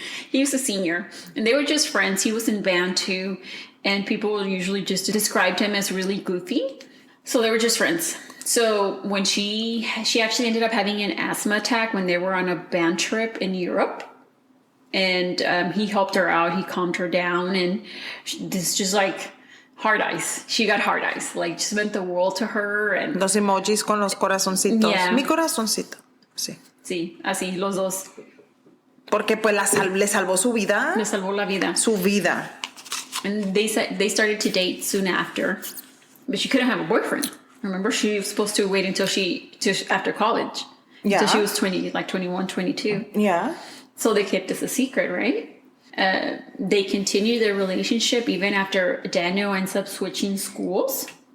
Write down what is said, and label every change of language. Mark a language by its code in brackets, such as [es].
[en] He was a senior, and they were just friends. He was in band too, and people usually just described him as really goofy. So they were just friends. So when she actually ended up having an asthma attack when they were on a band trip in Europe, and he helped her out. He calmed her down, and this just hard eyes. She got hard eyes. Just meant the world to her. And [es] los emojis con los corazoncitos. [en] Yeah. [es] Mi corazoncito. Sí. Sí, así, los dos. Porque pues le salvó su vida. Le salvó la vida. Su vida. [en] And they started to date soon after, but she couldn't have a boyfriend. Remember, she was supposed to wait until after college. Yeah. Until she was 21, 22. Yeah. So they kept this a secret, right? They continued their relationship even after Daniel ends up switching schools.